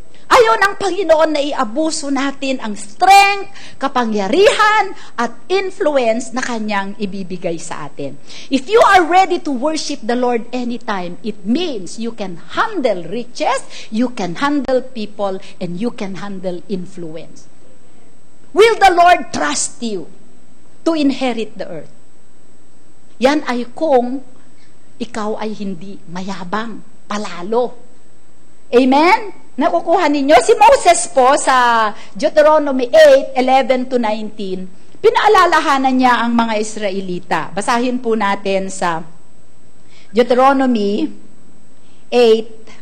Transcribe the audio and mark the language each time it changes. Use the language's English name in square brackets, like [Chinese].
[Filipino] Ayaw ng Panginoon na iabuso natin ang strength, kapangyarihan, at influence na Kanyang ibibigay sa atin. [English] If you are ready to worship the Lord anytime, it means you can handle riches, you can handle people, and you can handle influence. Will the Lord trust you to inherit the earth? [Filipino] Yan ay kung ikaw ay hindi mayabang, palalo. Amen? Nakukuha ninyo? Si Moses po sa Deuteronomy 8:11-19, pinaalalahanan niya ang mga Israelita. Basahin po natin sa Deuteronomy 8.